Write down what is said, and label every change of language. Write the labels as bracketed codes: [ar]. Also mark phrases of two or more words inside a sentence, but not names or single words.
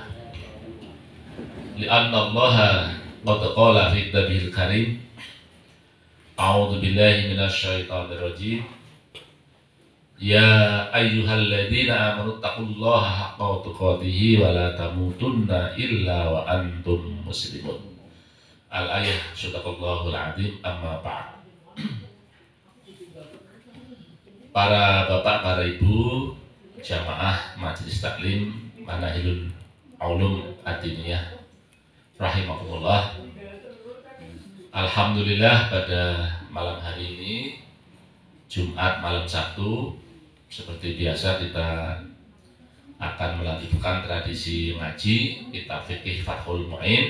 [ar] لأن الله قد قال في كتابه الكريم أعوذ بالله من الشيطان الرجيم. يا أيها الذين آمنوا اتقوا الله حق تقاته ولا تموتن إلا وأنتم مسلمون. الآية صدق الله العظيم. أما بعد. [id] Para bapak, para ibu, jamaah majelis taklim Manahilul Ulum Ad-Diniyah rahimakumullah. Alhamdulillah, pada malam hari ini Jumat malam Sabtu, seperti biasa kita akan melanjutkan tradisi ngaji kitab fikih Fathul Mu'in.